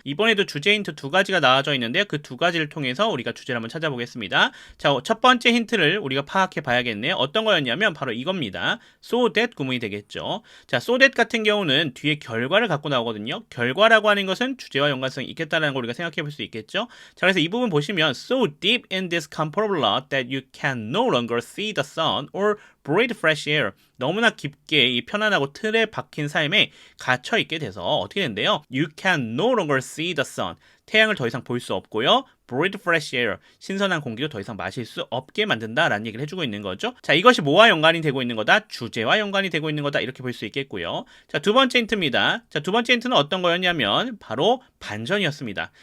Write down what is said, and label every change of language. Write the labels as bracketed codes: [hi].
[ko] 이번에도 주제 힌트 2가지가 나와져 있는데요. 그 2가지를 통해서 우리가 주제를 한번 찾아보겠습니다. 자, 첫 번째 힌트를 우리가 파악해 봐야겠네요. 어떤 거였냐면 바로 이겁니다. so that 구문이 되겠죠. 자, so that 같은 경우는 뒤에 결과를 갖고 나오거든요. 결과라고 하는 것은 주제와 연관성이 있겠다는 걸 우리가 생각해 볼 수 있겠죠. 자, 그래서 이 부분 보시면 [en] so deep in this comfortable lot that you can no longer see the sun or breathe fresh air. [ko] 너무나 깊게 이 편안하고 틀에 박힌 삶에 갇혀 있게 돼서 어떻게 된대요? [en] You can no longer see the sun. [ko] 태양을 더 이상 볼 수 없고요. [en] breathe fresh air. [ko] 신선한 공기도 더 이상 마실 수 없게 만든다라는 얘기를 해주고 있는 거죠. 자, 이것이 뭐와 연관이 되고 있는 거다? 주제와 연관이 되고 있는 거다. 이렇게 볼 수 있겠고요. 자, 두 번째 힌트입니다. 자, 두 번째 힌트는 어떤 거였냐면 바로 반전이었습니다.